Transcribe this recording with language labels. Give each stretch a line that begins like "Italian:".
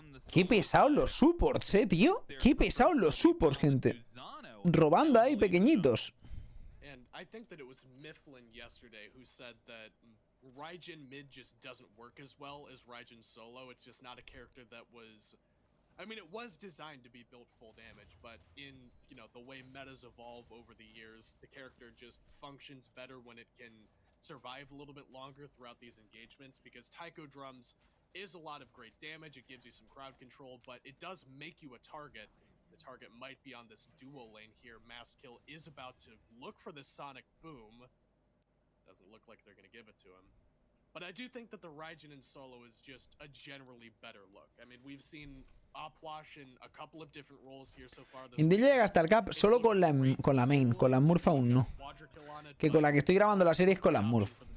Spanish: Qué pesados los supports, tío. Qué pesados los supports, gente. Robando ahí, pequeñitos.
English: And I think that it was Mifflin yesterday who said that Raijin mid just doesn't work as well as Raijin solo. It's just not a character that was... I mean, it was designed to be built full damage, but in, you know, the way metas evolve over the years, the character just functions better when it can survive a little bit longer throughout these engagements, because Taiko drums is a lot of great damage, it gives you some crowd control, but it does make you a target. The target might be on this duo lane here. Maskill is about to look for the sonic boom. Doesn't look like they're going to give it to him. But I do think that the Raijin in solo is just a generally better look. I mean, we've seen Opwash in a couple of different roles here so far.
Spanish: Indy llega hasta el cap solo con la main, con la Murph aún no. Que con la que estoy grabando la serie es con la Murph.